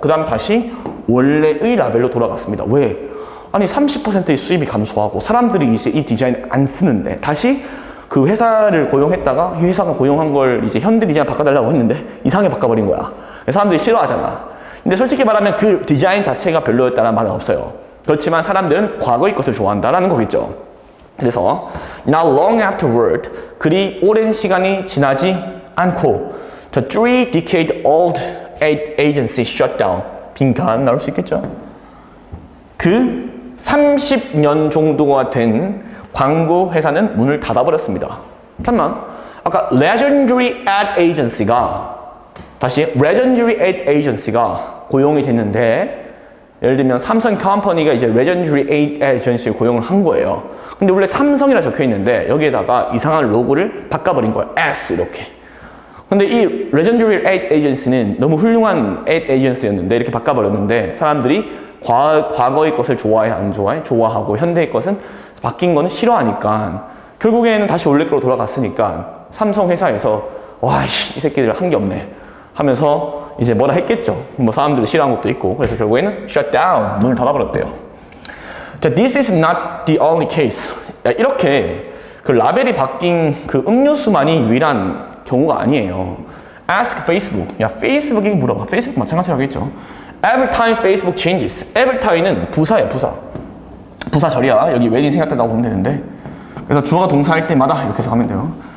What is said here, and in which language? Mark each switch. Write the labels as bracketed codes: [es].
[ko] 그 다음 다시 원래의 라벨로 돌아갔습니다. 왜? 아니 30%의 수입이 감소하고 사람들이 이제 이 디자인 안 쓰는데 다시 그 회사를 고용했다가 이 회사가 고용한 걸 이제 현대 디자인 바꿔달라고 했는데 이상하게 바꿔버린 거야. 사람들이 싫어하잖아. 근데 솔직히 말하면 그 디자인 자체가 별로였다는 말은 없어요. 그렇지만 사람들은 과거의 것을 좋아한다라는 거겠죠. [en] 그래서 Not long afterward, [ko] 그리 오랜 시간이 지나지 않고 [en] The 3-decade-old agency shut down. [ko] 빈칸 나올 수 있겠죠? 그 30년 정도가 된 광고 회사는 문을 닫아버렸습니다. 잠깐만, 아까 Legendary Ad Agency가 다시 Legendary Ad Agency가 고용이 됐는데, 예를 들면 삼성 컴퍼니가 이제 Legendary Ad Agency를 고용을 한 거예요. 근데 원래 삼성이라 적혀 있는데 여기에다가 이상한 로고를 바꿔버린 거예요. S 이렇게. 근데 이 Legendary Ad Agency는 너무 훌륭한 Ad Agency였는데 이렇게 바꿔버렸는데 사람들이 과거의 것을 좋아해 안 좋아해? 좋아하고 현대의 것은 바뀐 거는 싫어하니까 결국에는 다시 원래 거로 돌아갔으니까 삼성 회사에서 와, 이 새끼들 한 게 없네 하면서 이제 뭐라 했겠죠. 뭐 사람들이 싫어한 것도 있고. 그래서 결국에는 shut down, 문을 닫아버렸대요. [en] 자, this is not the only case. [ko] 야, 이렇게 그 라벨이 바뀐 그 음료수만이 유일한 경우가 아니에요. [en] Ask Facebook. [ko] 야, 페이스북이 물어봐. 페이스북 마찬가지라겠죠. [en] Every time Facebook changes. Every time는 [ko] 부사예요, 부사. 부사 절이야. 여기 웨딩 생각한다고 보면 되는데. 그래서 주어가 동사할 때마다 이렇게 해서 하면 돼요.